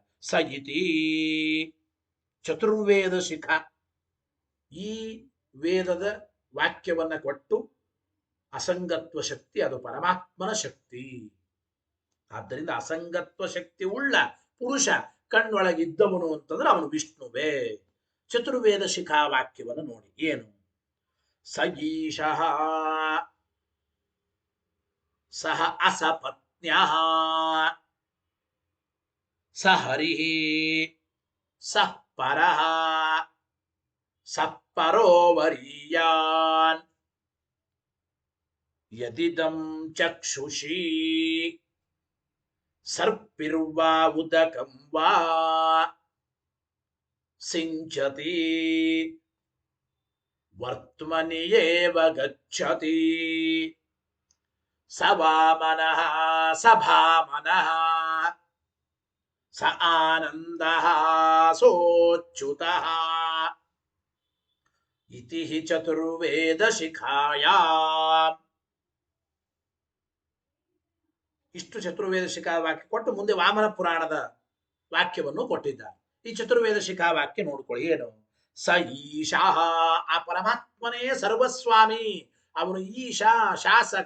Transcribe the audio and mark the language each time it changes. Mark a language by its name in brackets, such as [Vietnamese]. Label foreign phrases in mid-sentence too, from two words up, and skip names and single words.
[Sanskrit] ಸ ಇತಿ ಚತುರ್ವೇದ ಶಿಖ, [Kannada] ಈ ವೇದದ ವಾಕ್ಯವನ್ನ ಕೊಟ್ಟು ಅಸಂಗತ್ವ ಶಕ್ತಿ ಅದು ಪರಮಾತ್ಮನ ಶಕ್ತಿ. ಆದ್ದರಿಂದ ಅಸಂಗತ್ವ ಶಕ್ತಿ ಉಳ್ಳ ಪುರುಷ ಕಣ್ಣೊಳಗಿದ್ದವನು ಅಂತಂದ್ರೆ ಅವನು ವಿಷ್ಣುವೇ. ಚತುರ್ವೇದ ಶಿಖಾ ವಾಕ್ಯವನ್ನು ನೋಡಿ, ಏನು? [Sanskrit] ಸ ಈಶಃ ಸಹ ಅಸಪತ್ನ್ಯಃ ಸ ಹರಿಃ ಸಃ ಪರಃ ಸಃ ಪರೋ ವರೀಯಾನ್ ಯದಿದಂ ಚಕ್ಷುಷಿ ಸರ್ಪಿರ್ವಾ ಉದಕಂ ವಾ ಸಿಂಚತಿ ವರ್ತ್ಮನಿ ಏವ ಗಚ್ಚತಿ ಸ ವಾಮನಃ ಸ ಭಾಮನಃ ಸ ಆನಂದಃ ಸೋಚ್ಯುತಃ ಇತಿ ಹಿ ಚತುರ್ವೇದ ಶಿಖಾಯಾಂ. [Kannada] ಇಷ್ಟು ಚತುರ್ವೇದ ಶಿಖಾ ವಾಕ್ಯ ಕೊಟ್ಟು ಮುಂದೆ ವಾಮನ ಪುರಾಣದ ವಾಕ್ಯವನ್ನು ಕೊಟ್ಟಿದ್ದಾರೆ. ಈ ಚತುರ್ವೇದ ಶಿಖಾ ವಾಕ್ಯ ನೋಡ್ಕೊಳ್ಳಿ, ಏನು? [Sanskrit] ಸ ಈಶಾ, [Kannada] ಆ ಪರಮಾತ್ಮನೇ ಸರ್ವಸ್ವಾಮಿ, ಅವನು ಈಶಾ ಶಾಸಕ.